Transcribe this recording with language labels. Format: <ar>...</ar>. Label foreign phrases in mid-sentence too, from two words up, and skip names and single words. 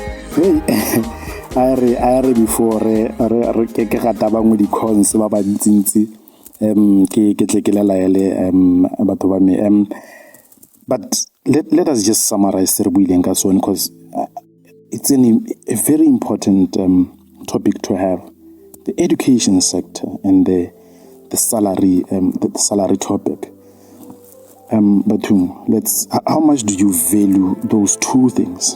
<tn>I re before re ke gata bangwe di cons ba ba ntsi ke tle ke laele batho ba me</tn> <en>but let us just summarize</en> <tn>re buileng ka sone</tn> <en>because it's a very important topic to have, the education sector and the salary topic. But how much do you value those two things?</en>